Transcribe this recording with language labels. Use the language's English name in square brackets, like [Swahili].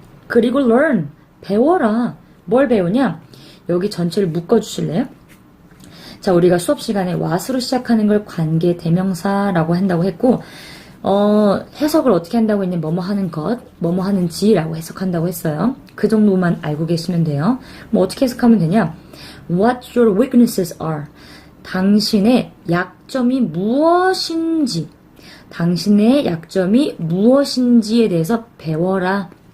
[Korean] 그리고 learn, 배워라. 뭘 배우냐? 여기 전체를 묶어주실래요? 자, 우리가 수업 시간에 what으로 시작하는 걸 관계 대명사라고 한다고 했고, 해석을 어떻게 한다고 했냐, 뭐뭐 하는 것, 뭐뭐 하는지라고 해석한다고 했어요. 그 정도만 알고 계시면 돼요. 뭐 어떻게 해석하면 되냐? [English] What your weaknesses are. [Korean] 당신의 약점이 무엇인지, 당신의 약점이 무엇인지에 대해서 배워라.